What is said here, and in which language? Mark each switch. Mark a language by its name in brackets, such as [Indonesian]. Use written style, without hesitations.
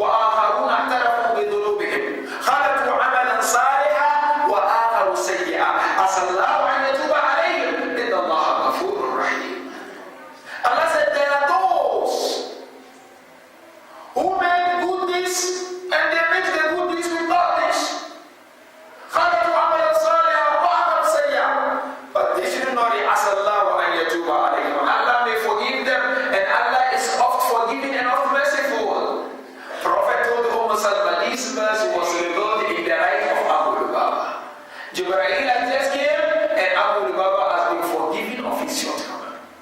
[Arabic] وَآخَرُونَ اعْتَرَفُوا بِذُنُوبِهِمْ خَلَطُوا عَمَلًا صَالِحًا وَآخَرُوا سَيِّئًا عَسَى اللَّهُ أَن يَتُوبَ عَلَيْهِمْ إِنَّ اللَّهَ غَفُورٌ رَحِيمٌ. [English] Allah said there are those who make good deeds and they mix the good deeds with darkness. [Arabic] خَلَطُوا عَمَلًا صَالِحًا وَآخَرُوا سَيِّئًا. [English] But they should not [Arabic] عَسَى اللَّهُ أَن يَتُوبَ عَلَيْهِمْ. [English] Allah may forgive them, and Allah is oft forgiving and oft merciful. Prophet told Salma this verse was revealed in the right of Abu Lubaba. Jibreel has just came, and Abu Lubaba has been forgiven of his shortcoming.